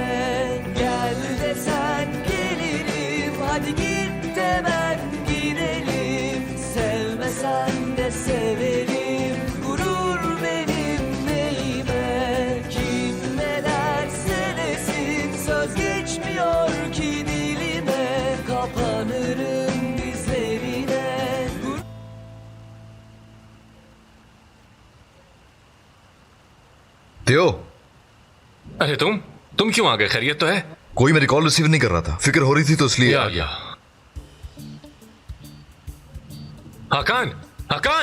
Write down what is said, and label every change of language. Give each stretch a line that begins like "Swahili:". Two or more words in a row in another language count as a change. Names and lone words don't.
Turkish: Gel desen gelirim, hadi git de ben giderim. Sevmesem de severim, gurur benim neyime. Kim ne derse desin, söz geçmiyor ki dilime. Kapanırım dizlerine, त्यो,
Hindi: अरे तुम क्यों आ गए? खैरियत तो है? कोई मेरी
English: call receive
Hindi: नहीं कर रहा था, फिक्र हो रही थी तो इसलिए आ गया। हाकान, हाकान,